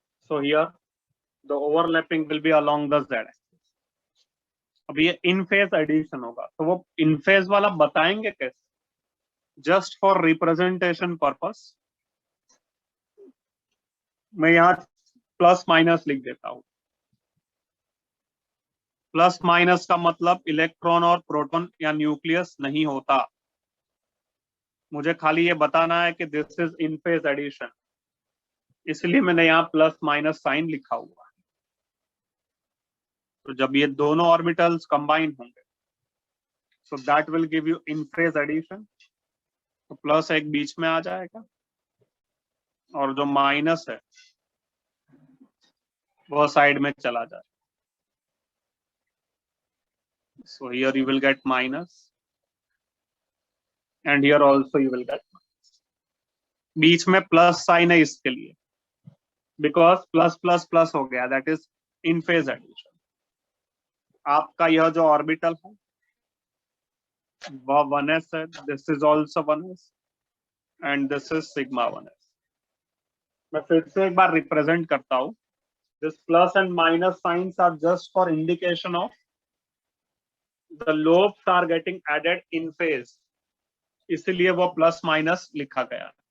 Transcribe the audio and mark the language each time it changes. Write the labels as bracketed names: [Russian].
[English] So here the overlapping will be along the Z axis. [Hindi] अब ये इन phase addition होगा, तो वो इन फेज वाला बताएंगे कैसे. [English] just for representation purpose [Hindi] मैं यहाँ प्लस माइनस लिख देता हूं. प्लस माइनस का मतलब इलेक्ट्रॉन और प्रोटॉन या न्यूक्लियस नहीं होता. मुझे खाली ये बताना है कि [English] this is in phase addition, [Hindi] इसलिए मैंने यहाँ प्लस माइनस साइन लिखा हुआ है. तो जब ये दोनों ऑर्बिटल्स कंबाइन होंगे [English] So that will give you in phase addition. [Hindi] तो प्लस एक बीच में आ जाएगा और जो माइनस है वो साइड में चला जाएगा. [English] So here you will get minus and here also you will get minus. [Hindi] बीच में प्लस साइन है इसके लिए, [English] because plus plus plus [Hindi] हो गया, [English] That is in phase addition. [Hindi] आपका यह जो ऑर्बिटल है वह 1s है, [English] This is also 1s and this is sigma 1s। [Hindi] मैं फिर से एक बार रिप्रेजेंट करता हूं, [English] this plus and minus signs are just for indication of the lobes are getting added in phase, [Hindi] इसलिए वो प्लस माइनस लिखा गया।